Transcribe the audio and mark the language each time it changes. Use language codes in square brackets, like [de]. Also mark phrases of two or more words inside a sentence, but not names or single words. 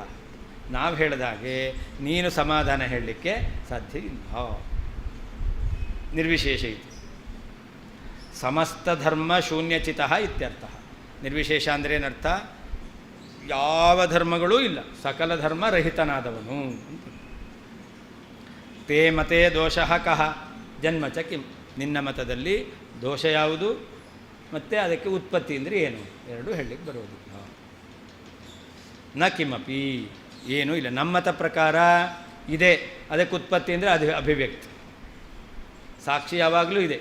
[kn] ನಾವು ಹೇಳಿದಾಗೆ ನೀನು ಸಮಾಧಾನ ಹೇಳಲಿಕ್ಕೆ ಸಾಧ್ಯ ಇಲ್ಲ. [sa] ನಿರ್ವಿಶೇಷ ಇತಿ ಸಮಸ್ತ ಧರ್ಮ ಶೂನ್ಯಚಿತ ಇತ್ಯರ್ಥ. [kn] ನಿರ್ವಿಶೇಷ ಅಂದರೆ ಏನರ್ಥ? ಯಾವ ಧರ್ಮಗಳೂ ಇಲ್ಲ, ಸಕಲ ಧರ್ಮ ರಹಿತನಾದವನು ಅಂತ. [sa] ತೇ ಮತೆ ದೋಷಃ ಕಃ ಜನ್ಮ ಚ ಕಿಂ. [kn] ನಿನ್ನ ಮತದಲ್ಲಿ ದೋಷ ಯಾವುದು ಮತ್ತು ಅದಕ್ಕೆ ಉತ್ಪತ್ತಿ ಅಂದರೆ ಏನು, ಎರಡೂ ಹೇಳಲಿಕ್ಕೆ ಬರೋದಿಲ್ಲ. [sa] ನ ಕಿಮಪಿ, [kn] ಏನೂ ಇಲ್ಲ. ನಮ್ಮ ಮತ ಪ್ರಕಾರ ಇದೆ, ಅದಕ್ಕೆ ಉತ್ಪತ್ತಿ ಅಂದರೆ ಅದು ಅಭಿವ್ಯಕ್ತಿ. ಸಾಕ್ಷಿ ಯಾವಾಗಲೂ ಇದೆ.